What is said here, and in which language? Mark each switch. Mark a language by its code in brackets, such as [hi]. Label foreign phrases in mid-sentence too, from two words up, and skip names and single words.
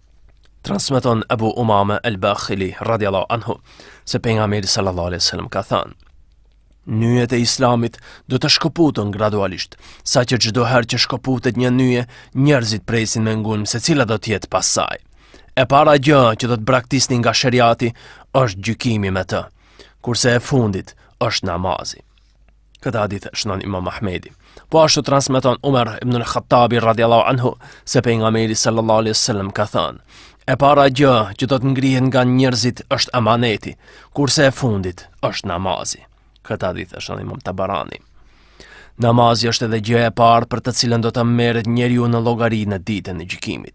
[sq] Transmeton Abu Umame al-Bakhili [ar] رضي الله عنه [sq] se pejgamberi [ar] صلى الله عليه وسلم [sq] ka thënë: Nyjet e Islamit do të shkëputen gradualisht, sa që çdo herë që shkëputet një nyje, njerëzit presin me ngulm se cila do të jetë pas saj. E para gjë që do të braktisni nga sheriati është gjykimi me të, kurse e fundit është namazi. Këtë hadith shënon Imam Ahmedi. Po ashtu transmeton Umar ibn al-Khattabi [ar] رضي الله عنه [sq] se pejgamberi [ar] صلى الله عليه وسلم [sq] ka thënë: E para gjë që do të ngrihet nga njerëzit është amaneti, kurse e fundit është namazi. Këtë hadith shënon Imam Tabarani. Namazi është edhe gjëja e parë për të cilën do të merret njeriu në llogari në ditën e gjykimit.